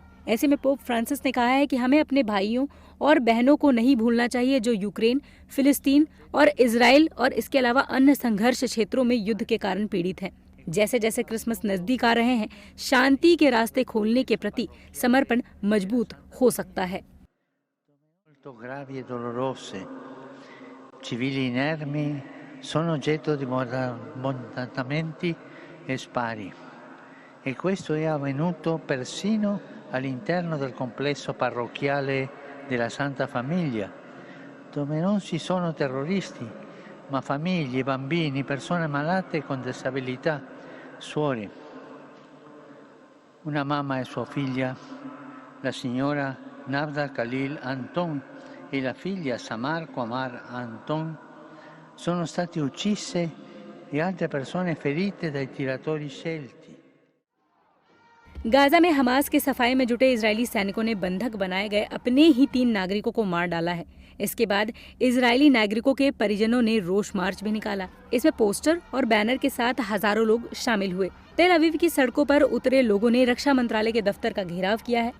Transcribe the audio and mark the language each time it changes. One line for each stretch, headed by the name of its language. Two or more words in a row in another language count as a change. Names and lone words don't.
Hindi: ऐसे में पोप फ्रांसिस ने कहा है कि हमें अपने भाइयों और बहनों को नहीं भूलना चाहिए जो यूक्रेन, फिलिस्तीन और इजराइल और इसके अलावा अन्य संघर्ष क्षेत्रों में युद्ध के कारण पीड़ित हैं। जैसे जैसे क्रिसमस नजदीक आ रहे हैं, शांति के रास्ते खोलने के प्रति समर्पण मजबूत हो सकता है।
Italian: Civili inermi sono oggetto di bombardamenti e spari, e questo è avvenuto persino all'interno del complesso parrocchiale della Santa Famiglia, dove non ci sono terroristi, ma famiglie, bambini, persone malate con disabilità, suore. Una mamma e sua figlia, la signora Navda Khalil Anton e la figlia Samar Qamar Anton, sono state uccise e altre persone ferite dai tiratori scelti।
Hindi: गाजा में हमास के सफाई में जुटे इजरायली सैनिकों ने बंधक बनाए गए अपने ही 3 नागरिकों को मार डाला है। इसके बाद इजरायली नागरिकों के परिजनों ने रोष मार्च भी निकाला। इसमें पोस्टर और बैनर के साथ हजारों लोग शामिल हुए। तेल अवीव की सड़कों पर उतरे लोगों ने रक्षा मंत्रालय के दफ्तर का घेराव किया है।